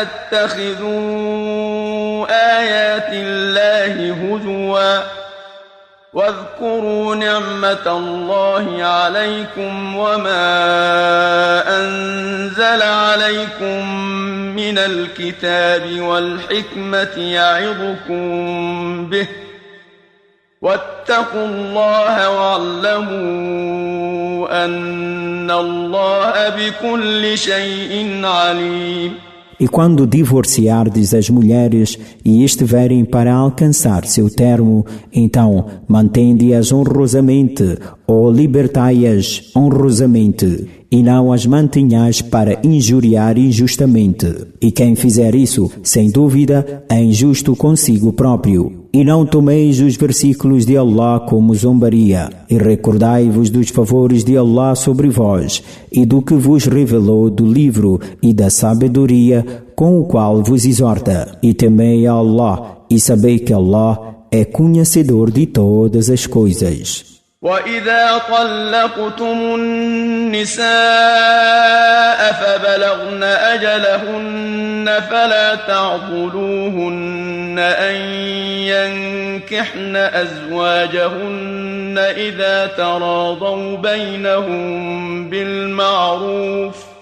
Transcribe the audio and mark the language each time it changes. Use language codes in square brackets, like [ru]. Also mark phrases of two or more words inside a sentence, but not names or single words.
[ar] تتخذوا آيات الله هزوا واذكروا نعمة الله عليكم وما أنزل عليكم من الكتاب والحكمة يعظكم به واتقوا الله واعلموا أن الله بكل شيء عليم. [pt] E quando divorciardes as mulheres e estiverem para alcançar seu termo, então mantende-as honrosamente ou libertai-as honrosamente, e não as mantenhais para injuriar injustamente. E quem fizer isso, sem dúvida, é injusto consigo próprio. E não tomeis os versículos de Allah como zombaria, e recordai-vos dos favores de Allah sobre vós, e do que vos revelou do livro e da sabedoria com o qual vos exorta. E temei a Allah, e sabei que Allah é conhecedor de todas as coisas. [ar] وإذا طلقتم النساء فبلغن أجلهن فلا تعضلوهن أن ينكحن أزواجهن إذا تراضوا بينهم بالمعروف